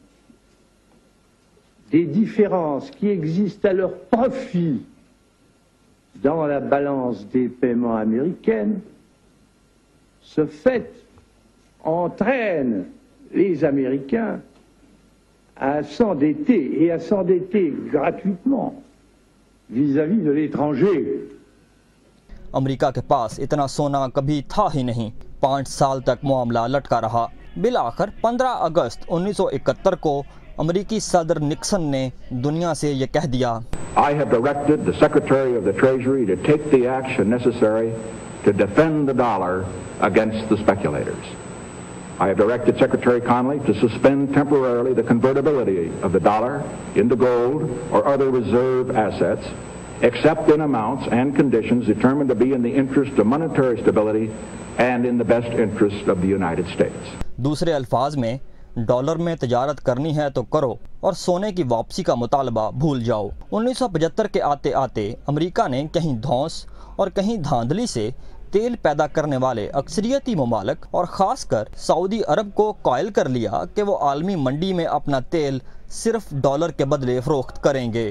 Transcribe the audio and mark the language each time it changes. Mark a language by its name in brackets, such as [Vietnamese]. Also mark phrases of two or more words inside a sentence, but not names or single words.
[French] des différences qui existent à leur profit dans la balance des paiements américaine, ce fait entraîne les Américains à s'endetter et à s'endetter gratuitement vis-à-vis de l'étranger. [Urdu] امریکہ کے پاس اتنا سونا کبھی تھا ہی نہیں. 5 سال تک معاملہ لٹکا رہا. بالآخر 15 اگست 1971 کو امریکی صدر نکسن نے دنیا سے یہ کہہ دیا. [English] I have directed the Secretary of the Treasury to take the action necessary to defend the dollar against the speculators. I have directed Secretary Connally to suspend temporarily the convertibility of the dollar into gold or other reserve assets, except in amounts and conditions determined to be in the interest of monetary stability and in the best interest of the United States. [Urdu] دوسرے الفاظ میں ڈالر میں تجارت کرنی ہے تو کرو اور سونے کی واپسی کا مطالبہ بھول جاؤ۔ 1975 کے آتے آتے امریکہ نے کہیں دھونس اور کہیں دھاندلی سے تیل پیدا کرنے والے اکثریتی ممالک اور خاص کر سعودی عرب کو قائل کر لیا کہ وہ عالمی منڈی میں اپنا تیل صرف ڈالر کے بدلے فروخت کریں گے۔